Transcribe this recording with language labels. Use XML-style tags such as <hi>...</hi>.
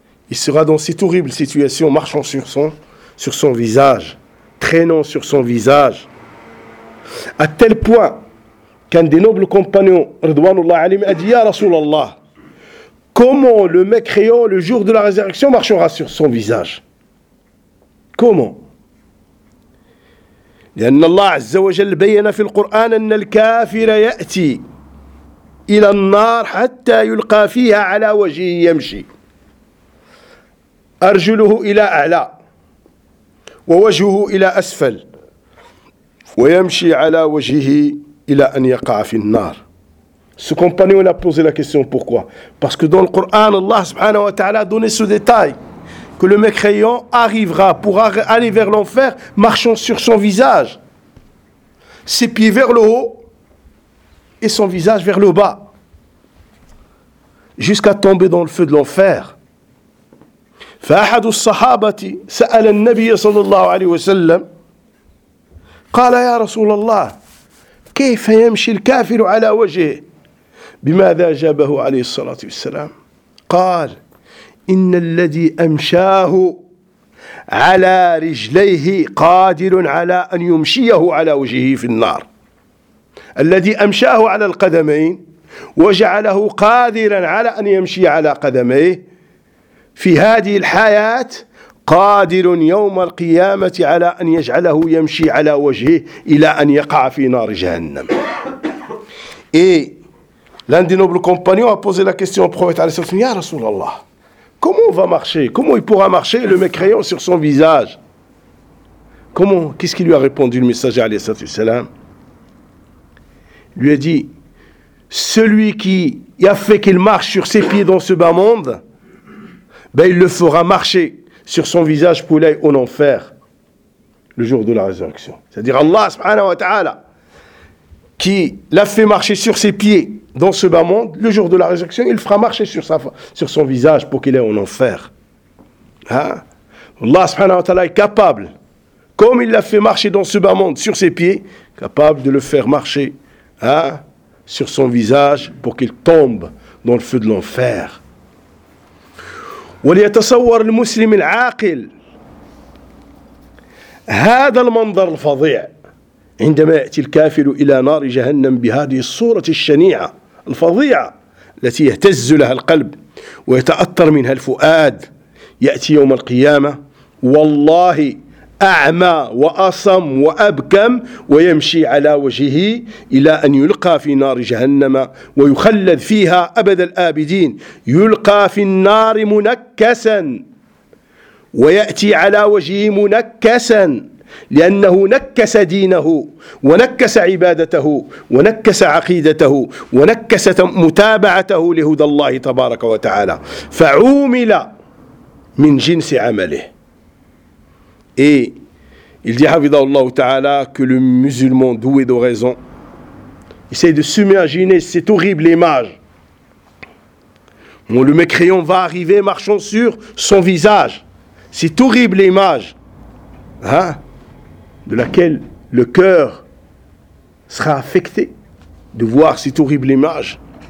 <fr>Il sera dans cette horrible situation, marchant sur son visage, traînant sur son visage. À tel point qu'un des nobles compagnons, Ridwanullah Alim, a dit, « Ya Rasulallah, comment le mécréant, le jour de la résurrection, marchera sur son visage ?» Comment ?</fr> <ar>لأن الله عز وجل بين في القرآن أن الكافر يأتي إلى النار حتى يلقى فيها على وجهه يمشي أرجله إلى أعلى ووجهه إلى أسفل ويمشي على وجهه إلى أن يقع في النار.</ar> <fr>Ce compagnon a posé la question, pourquoi? Parce que dans le Coran, Allah subhanahu wa ta'ala a donné ce détail que le mécréant arrivera pour aller vers l'enfer marchant sur son visage, ses pieds vers le haut et son visage vers le bas, jusqu'à tomber dans le feu de l'enfer.</fr> <ar>فأحد الصحابة سأل النبي صلى الله عليه وسلم قال يا رسول الله كيف يمشي الكافر على وجهه بماذا جابه عليه الصلاة والسلام قال إن الذي أمشاه على رجليه قادر على أن يمشيه على وجهه في النار. الذي أمشاه على القدمين وجعله قادرا على أن يمشي على قدميه في هذه الحياة قادر يوم القيامة على أن يجعله يمشي على وجهه إلى أن يقع في نار جهنم.</ar> <fr>L'un des nobles compagnons a posé la question au prophète</fr> <ar>عليه الصلاة والسلام,</ar> <fr>Ya Rasulallah, comment on va marcher? Comment il pourra marcher le mécréant sur son visage? Comment? Qu'est-ce qu'il lui a répondu le messager</fr> <ar>عليه الصلاة والسلام?</ar> <fr>Lui a dit, celui qui a fait qu'il marche sur ses pieds dans ce bas monde, ben il le fera marcher sur son visage pour aller en enfer le jour de la résurrection. C'est-à-dire Allah subhanahu wa ta'ala qui l'a fait marcher sur ses pieds dans ce bas monde, le jour de la résurrection, il fera marcher sur son visage pour qu'il aille en enfer. Hein? Allah subhanahu wa ta'ala est capable, comme il l'a fait marcher dans ce bas monde sur ses pieds, capable de le faire marcher, hein, sur son visage pour qu'il tombe dans le feu de l'enfer.</fr> <ar>وليتصور المسلم العاقل هذا المنظر الفظيع عندما يأتي الكافر إلى نار جهنم بهذه الصورة الشنيعة الفظيعة التي يهتز لها القلب ويتأثر منها الفؤاد. يأتي يوم القيامة والله أعمى وأصم وأبكم ويمشي على وجهه إلى أن يلقى في نار جهنم ويخلد فيها أبد الآبدين. يلقى في النار منكسا ويأتي على وجهه منكسا لأنه نكس دينه ونكس عبادته ونكس عقيدته ونكس متابعته لهدى الله تبارك وتعالى فعومل من جنس عمله.</ar> <fr>Et il dit, Hafidhahullah Ta'ala, que le musulman doué de raison essaye de s'imaginer cette horrible image. Bon, le mécréant va arriver marchant sur son visage. Cette horrible image, hein, de laquelle le cœur sera affecté de voir cette horrible image.</fr>